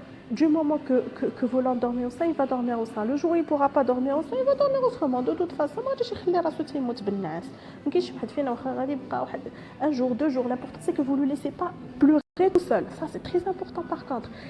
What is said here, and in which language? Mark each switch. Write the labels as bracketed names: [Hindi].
[French] Du moment que vous l'endormez au sein, il va dormir au sein. Le jour où il ne pourra pas dormir au sein, il va dormir autrement. De toute façon, [Arabic] ما غاديش يخلي راسو تيموت بالنعاس. ما كاينش واحد فينا واخا غادي يبقى واحد [French] 1 jour, 2 jours. L'important c'est que vous ne le laissez pas pleurer tout seul. Ça c'est très important par contre.